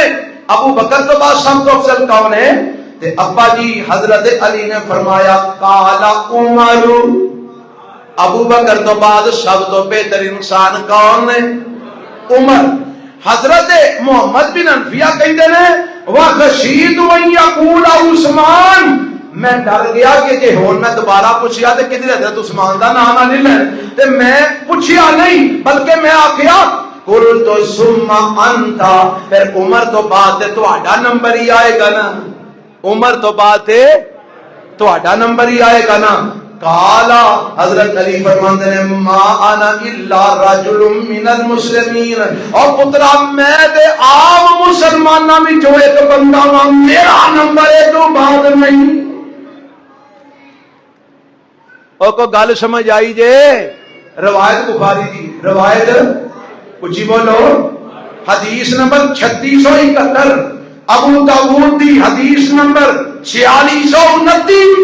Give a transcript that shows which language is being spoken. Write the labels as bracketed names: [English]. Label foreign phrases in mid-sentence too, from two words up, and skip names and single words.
[Punjabi] ابو بکر تو بعد سب تو افضل کون ہے؟ تے ابا جی حضرت علی نے فرمایا [Arabic] قال عمر، [Punjabi] ابو بکر تو بعد سب تو بہتر انسان کون ہے؟ عمر۔ حضرت محمد بن حنفیہ کہتے ہیں [Arabic] وخشیت ان یقول عثمان، [Punjabi] میں ڈر گیا کہ جے ہون میں دوبارہ پوچھیا تے کدھر حضرت عثمان دا نام نہ لے تے میں پوچھیا نہیں بلکہ میں آکھیا [Arabic] قلت ثم انت، [Punjabi] پھر عمر تو بعد تے تہاڈا نمبر ہی آئے گا نا، عمر تو بعد تے تہاڈا نمبر ہی آئے گا نا۔ قال، حضرت علی فرماندے نے [Arabic] ما انا الا رجل من المسلمین، [Punjabi] اور پترا میں تے عام مسلماناں وچوں ایک بندہ ہاں، میرا نمبر ہے تو بعد نہیں۔ اور کو گل سمجھ آئی جے؟ روایت بخاری دی، روایت اچھی بولو، حدیث نمبر 3671، ابو داؤد دی حدیث نمبر 4629۔